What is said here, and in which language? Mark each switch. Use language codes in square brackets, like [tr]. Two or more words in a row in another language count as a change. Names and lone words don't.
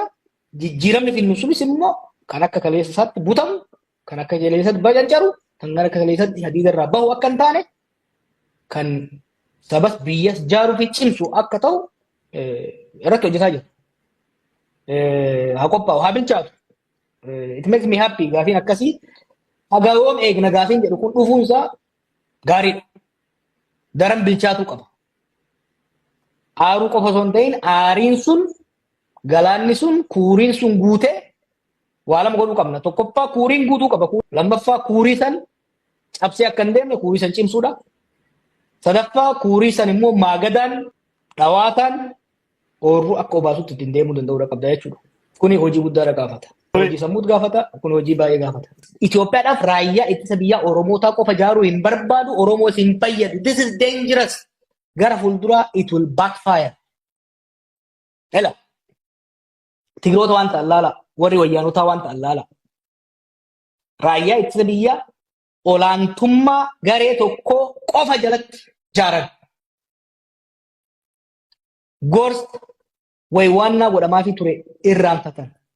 [om] Jijjiiramni finnu sunis immoo kan akka kaleessa isaatti butamu, kan akka kaleessatti bacancaru, kan akka kaleessatti hadiida irraa bahu akka hin taane, kan sabas biyyas jaaruu fi cimsu akka ta'u irratti hojjetaa jira. Haa qophaa'u, haa bilchaatu. [en] It makes me happy [om] gaafiin akkasii haga yoom eegna gaafiin jedhu kun dhufuun isaa gaariidha. Daran bilchaatuu qaba. Aaruu qofa osoo hin ta'in aariin sun galaanni sun kuuriin sun guutee waa lama godhuu qabna. Tokkoffaa kuuriin guutuu qaba. Lammaffaa kuurii san cabsee akka hin deemne kuurii san cimsuudha. Sadaffaa kuurii san immoo maagadaan dhawaataan oorruu akka obaasutti ittiin deemuu danda'uudha qabda jechuudha. Kuni hojii guddaadha gaafata. hojii sammuut gaafata, kun hojii baay'ee gaafata. Itoophiyaadhaaf raayyaa ittisa biyyaa Oromootaa qofa ijaaruu hin barbaadu, Oromoos hin fayyadu. [en] This is dangerous. [om] Gara fuulduraa [en] it will backfire. [om] Ela. Tigiroota waan ta'an laala, warri wayyaanotaa waan ta'an laala. Raayyaa ittisa biyyaa olaantummaa garee tokkoo qofa jalatti ijaaran. Gorsa waywaannaa godhamaafii ture irraanfatan.